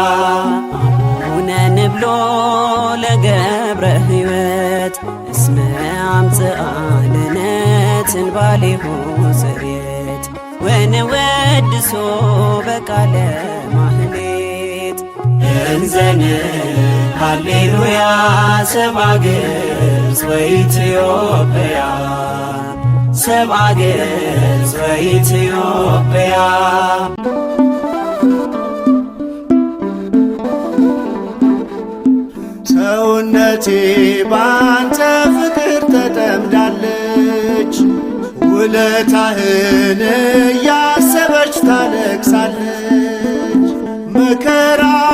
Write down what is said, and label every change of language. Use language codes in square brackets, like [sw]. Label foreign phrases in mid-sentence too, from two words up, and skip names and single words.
[gez] ንብሎ ለገብረ ሕይወት እስመ አምጽአ ለነ ትንባሌሁ ጽሬት ወንወድሶ በቃለ ማህሌት እንዘን ሃሌሉያ ሰብአ ገጽ ወኢትዮጵያ ሰብአ ገጽ ወኢትዮጵያ [am] ሰውነቴ ባንተ ፍቅር ተጠምዳለች፣ ውለታህን እያሰበች ታለቅሳለች። መከራው